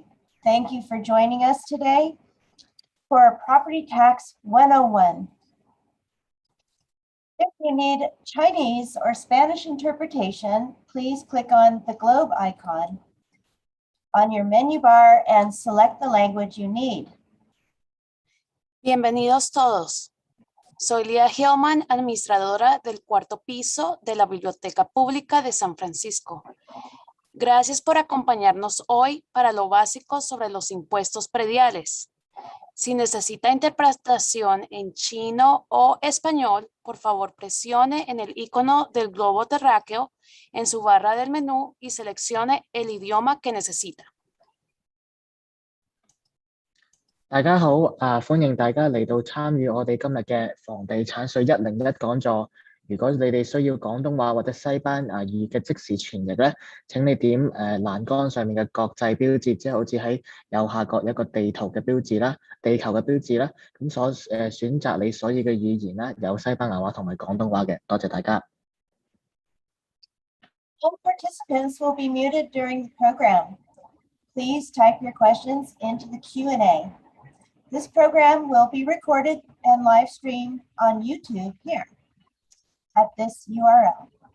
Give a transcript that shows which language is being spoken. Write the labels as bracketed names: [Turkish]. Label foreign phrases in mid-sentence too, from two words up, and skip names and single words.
[English] Thank you for joining us today for Property Tax 101. If you need Chinese or Spanish interpretation, please click on the globe icon on your menu bar and select the language you need. [Spanish] Bienvenidos todos. Soy Leah Hillman, administradora del cuarto piso de la Biblioteca Pública de San Francisco. Gracias por acompañarnos hoy para lo básico sobre los impuestos prediales. Si necesita interpretación en chino o español, por favor presione en el icono del globo terráqueo en su barra del menú y seleccione el idioma que necesita. [Cantonese] 大家好，歡迎大家嚟到參與我哋今日嘅房地產稅101講座。如果你哋需要廣東話或者西班牙語嘅即時傳譯咧，請你點欄杆上面嘅國際標誌，即係好似喺右下角一個地圖嘅標誌啦，地球嘅標誌啦，咁選擇你所要嘅語言啦，有西班牙話同埋廣東話嘅。多謝大家。 [English] All participants will be muted during the program. Please type your questions into the Q&A. This program will be recorded and live streamed on YouTube here at this URL.